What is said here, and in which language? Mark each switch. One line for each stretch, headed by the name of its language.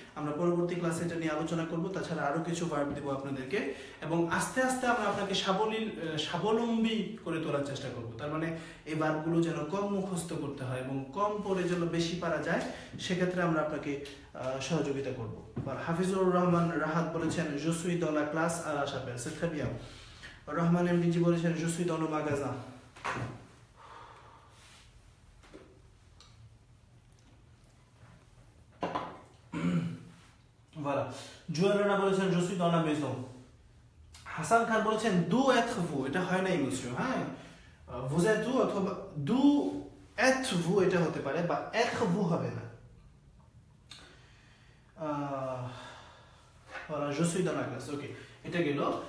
Bangla: আমরা পরবর্তী ক্লাসে এটা নিয়ে আলোচনা করব। তাছাড়া আরো কিছু ভার্ব দেব আপনাদেরকে, এবং আস্তে আস্তে আমরা আপনাকে স্বাবলম্বী করে তোলার চেষ্টা করব। তার মানে এই ভার্বগুলো যেন কম মুখস্থ করতে হয় এবং কম পড়ে যেন বেশি পারা যায়, সেক্ষেত্রে আমরা আপনাকে সহযোগিতা করব। হাফিজুর রহমান রাহাত বলেছেন
French: je suis dans la classe à la chapelle, c'est très bien।
Bangla: Rahman MDG বলেছেন
French: je suis dans le magasin। Voilà. Joël Rana বলেছেন je suis dans la maison।
Bangla: Hasan Khan বলেছেন
French: d'où êtes-vous,
Bangla: এটা হয় নাই monsieur, হ্যাঁ?
French: vous êtes où
Bangla: অথবা d'où êtes-vous এটা হতে পারে, বা êtes-vous হবে না।
French: voilà, je suis dans la classe,
Bangla: ওকে, এটা গেল।